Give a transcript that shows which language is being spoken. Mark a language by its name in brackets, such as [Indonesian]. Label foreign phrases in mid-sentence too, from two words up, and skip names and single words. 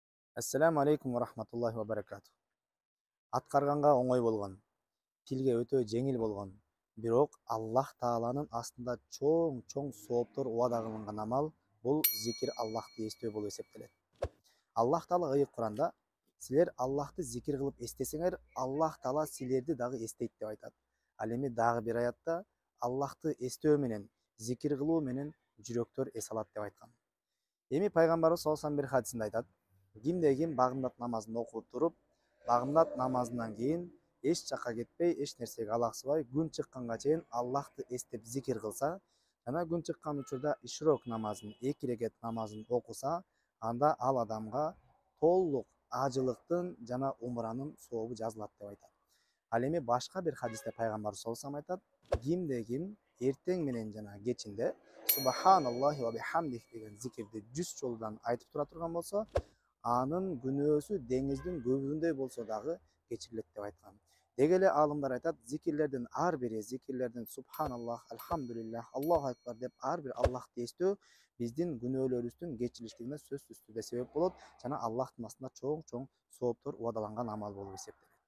[Arabic] السلام عليكم ورحمة الله وبركاته. [Kyrgyz] Аткарганга оңой болгон, тилге өтө жеңил болгон, бирок Аллах Тааланын астында чоң сооптор убада кылынган амал бул зикир Аллахты эстөө болуп эсептелет. Аллах Таала ыйык Куранда силер Аллахты зикир кылып эстесеңер, Аллах Таала силерди дагы эстейт деп айтат. Ал эми дагы бир аятта Аллахты эстөө менен, зикир кылуу менен жүрөктөр эс алат деп айткан. Эми пайгамбарыбыз [Arabic] صلى الله عليه وسلم [Kyrgyz] бир хадисинде айтат: кимде ким багымдат намазын окуп туруп, багымдат намазынан кийин эч жакка кетпей, эч нерсеге алаксыбай, күн чыкканга чейин Аллахты эстеп зикир кылса, жана күн чыккан учурда ишрок намазын, 2 рекет намазын окуса, анда ал адамга толук ажылыктын жана умранын сообу жазылат деп айтат. Ал эми башка бир хадисте пайгамбар [Arabic] صلى الله عليه وسلم [Kyrgyz] айтат: кимде ким эртең менен жана кечинде [Arabic] سبحان الله وبحمده [Kyrgyz] деген зикирди 100 жолдан айтып тура турган болсо, анын күнөөсү деңиздин көбүгүндөй болсо дагы кечирилет деп айткан. Деги эле аалымдар айтат, зикирлердин ар бири, зикирлердин [Arabic] سبحان الله الحمد لله الله أكبر [Kyrgyz] деп ар бир Аллахты эстөө биздин күнөөлөрүбүздүн кечирилиштигине сөзсүз түрдө себеп болот жана Аллахтын астында чоң сооптор убадаланган амал болуп эсептелет.